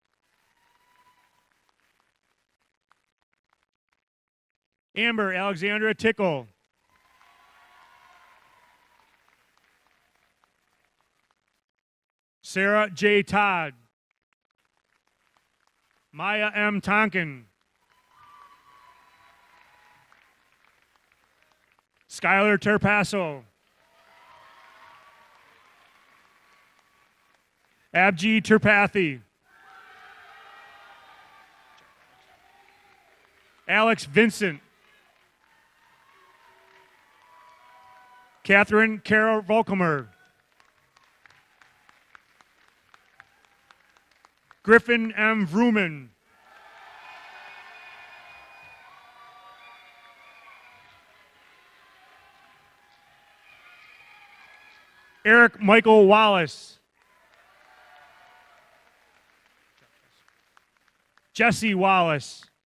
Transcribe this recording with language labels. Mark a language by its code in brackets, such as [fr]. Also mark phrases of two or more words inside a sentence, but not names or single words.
[en] Amber Alexandra Tickle. Sarah J. Todd. Maya M. Tonkin. Skylar Terpasso. Abji Terpathy. Alex Vincent. Catherine Carol Volkemer. Griffin M. Vrooman. Eric Michael Wallace. Jesse Wallace.